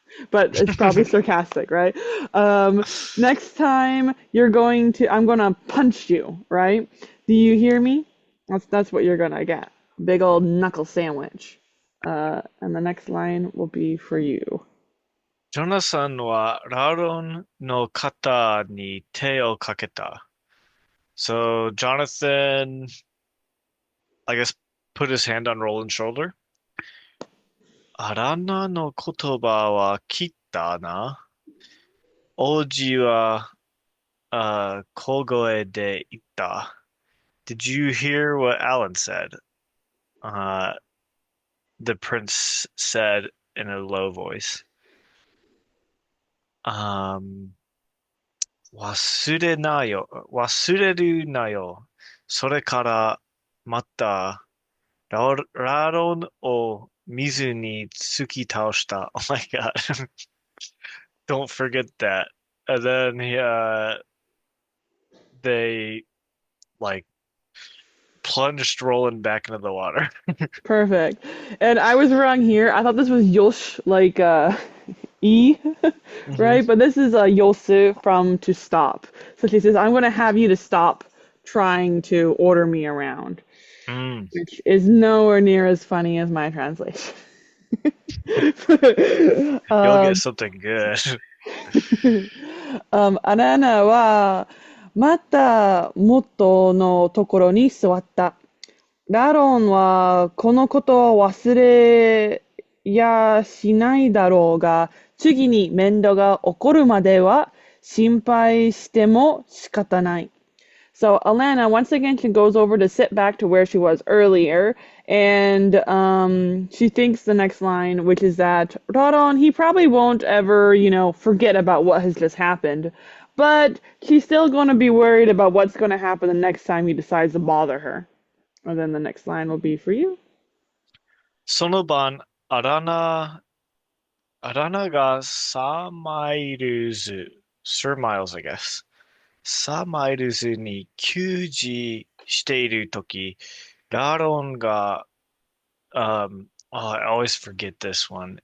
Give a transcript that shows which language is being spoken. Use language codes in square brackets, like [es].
[en] But it's probably sarcastic, right? Next time I'm gonna punch you, right? Do you hear me? That's what you're gonna get. Big old knuckle sandwich. And the next line will be for you. [ja] ジョナサンはラロンの肩に手をかけた。 [en] So Jonathan, I guess, put his hand on Roland's shoulder. [ja] アランナの言葉は聞いたな。王子は、小声で言った。 [en] Did you hear what Alan said? Uh, the prince said in a low voice. [ja] Um, 忘れるなよ。それからまたラロンを水に突き倒した。 [en] Oh my God. Don't forget that. And then they like plunged Roland back into the water. Perfect. And I was wrong here. I thought this was Yosh, like E, hmm right? But this is Yosu from to stop. So she says, "I'm going to have you to stop trying to order me around," Mm. which is nowhere near as funny as my translation. You'll get um, something good. [ja] アナナはまた元のところに座った。ラロンはこのことを忘れやしないだろうが、次に面倒が起こるまでは心配しても仕方ない。 [en] So Alanna, once again, she goes over to sit back to where she was earlier, and she thinks the next line, which is that Raron, he probably won't ever, forget about what has just happened, but she's still going to be worried about what's going to happen the next time he decides to bother her. And then the next line will be for you. [ja] その晩、アラナがサマイルズ、Sir Miles, [en] I guess. [ja] サマイルズに給仕しているとき、ラロンが、 [en] I always forget this one.